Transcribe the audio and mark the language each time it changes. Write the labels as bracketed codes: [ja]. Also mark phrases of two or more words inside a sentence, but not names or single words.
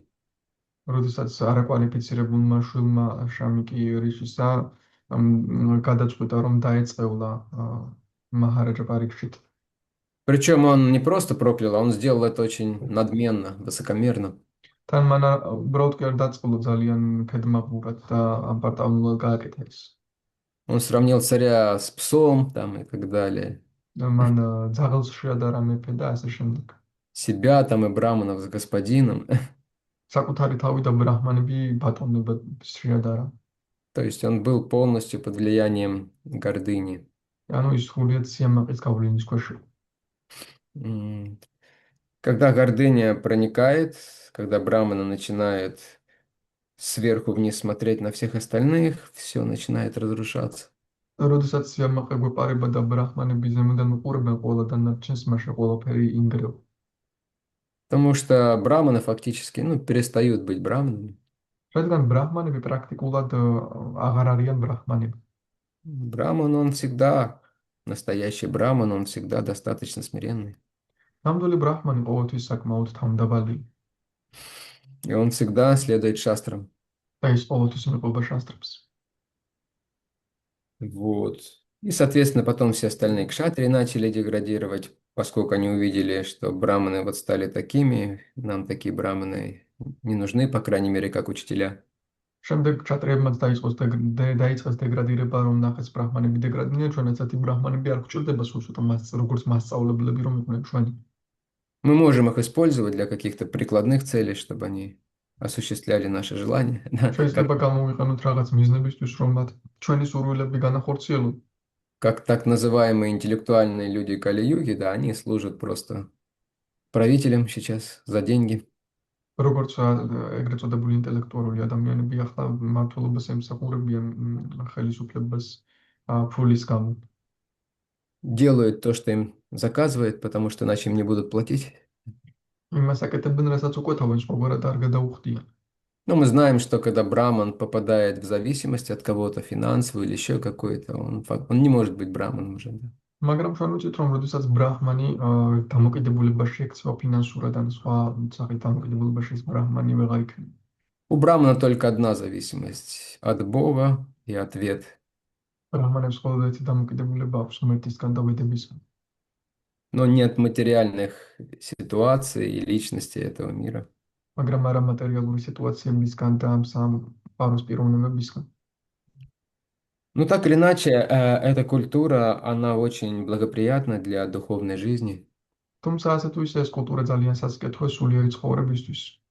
[ka] როდესაც არაკვალიფიცირებულმა შვილმა შამიკი რიშისა გადაწყვიტა, რომ დაეწყევლა მაჰარაჯა პარიქშიტ. [ru] Причем он не просто проклял, а он сделал это очень надменно, высокомерно. [ka] თან მან უბრალოდ კი არ დაწყვილო ძალიან ქედმაღლურად და ამპარტავნულად გააკეთა ეს. [ru] Он сравнил царя с псом там и так далее. [ka] მან ძაღლს შეადარა მეფე და ასე შემდეგ. [ru] Себя там и браманов с господином. [ka] საკუთარი თავი და ბრაჰმანები ბატონებად შეადარა. [ru] То есть он был полностью под влиянием гордыни. [ka] ანუ ის სრულიად სიამაყის გავლენის ქვეშ იყო. [ru] Когда гордыня проникает, когда брамана начинает сверху вниз смотреть на всех остальных, все начинает разрушаться. [ka] როდესაც სიამაყე გვეპარება და ბრაჰმანები ზემოდან უყურებენ ყველა დანარჩენს, მაშინ ყველაფერი ინგრევა. [ru] Потому что браманы фактически, перестают быть браманами. [ka] რადგან ბრაჰმანები პრაქტიკულად აღარ არიან ბრაჰმანები. [ru] Браман, он всегда, настоящий браман, он всегда достаточно смиренный. [ka] ნამდვილი ბრაჰმანი ყოველთვის საკმაოდ თავმდაბალია. [ru] И он всегда следует шастрам. [ka] და ის ყოველთვის მიყვება შასტრებს. [ru] Вот. И, соответственно, потом все остальные кшатрии начали деградировать, поскольку они увидели, что браманы вот стали такими, нам такие браманы не нужны, по крайней мере, как учителя. [ka] შემდეგ ჩატრიებმაც დაიწყეს დეგრადირება, რომ ნახეს ბრაჰმანები დეგრადირდნენ, ჩვენაც ათი ბრაჰმანები არ გვჭირდება სულ ცოტა როგორც მასწავლებლები რომ იყვნენ ჩვენი. [ru] Мы можем их использовать для каких-то прикладных целей, чтобы они осуществляли наши желания. [ka] შეიძლება გამოვიყენოთ რაღაც მიზნებისთვის, რომ მათ ჩვენი სურვილები განახორციელონ. [ru] Как так называемые интеллектуальные люди Кали-юги, да, они служат просто правителям сейчас за деньги. [ka] როგორც ეგრეთ წოდებული ინტელექტუალური ადამიანები ახლა მმართველობას ემსახურებიან ხელისუფლებას ფულის გამო. [ru] Делают то, что им заказывают, потому что иначе им не будут платить. [ka] იმას აკეთებენ, რასაც უკვეთავენ, სხვაგვარად არ გადაუხდიან. [ru] Но мы знаем, что когда браман попадает в зависимость от кого-то, финансовую или еще какой-то, он не может быть браманом уже. Да. [ka] მაგრამ ჩვენ ვიცით, რომ როდესაც ბრაჰმანი დამოკიდებულებაში ექცევა ფინანსურად ან სხვა სახით დამოკიდებულებაში, ეს ბრაჰმანი ვეღარ იქნება. [ru] У брамана только одна зависимость– от Бога и ответ. [ka] ბრაჰმანებს მხოლოდ ერთი დამოკიდებულება აქვს ღმერთისგან და ვედებისგან. [ru] Но нет материальных ситуаций и личности этого мира. [ka] მაგრამ არა მატერიალური სიტუაციებისგან და ამ სამ პაროს პიროვნებებისგან. [ru] Ну, так или иначе, эта культура, она очень благоприятна для духовной жизни. [ka] თუმცა ასე თუ ისე ეს კულტურა ძალიან სასიკეთოა სულიერი ცხოვრებისთვის.